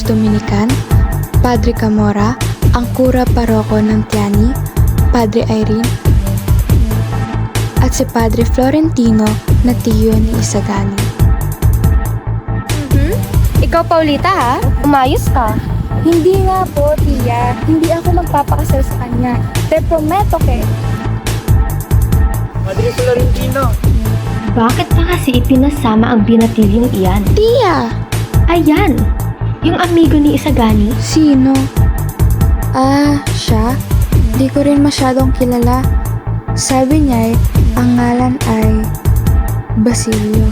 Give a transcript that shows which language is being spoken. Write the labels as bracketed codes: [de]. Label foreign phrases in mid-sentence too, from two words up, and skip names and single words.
[tl] Dominican, Padre Camora, ang Cura Paroko ng Tiani, Padre Irene, at si Padre Florentino na tiyo ni Isagani. Ikaw, Paulita, ha? Umayos ka. Hindi nga po, Tia. Hindi ako magpapakasal sa kanya. [es] Te prometo que. [tl] Padre Florentino. Bakit pa kasi ipinasama ang binatiling iyan? Tia! Ayan! Yung amigo ni Isagani. Sino? Siya? Di ko rin masyadong kilala. Sabi niya ang ngalan ay Basilio.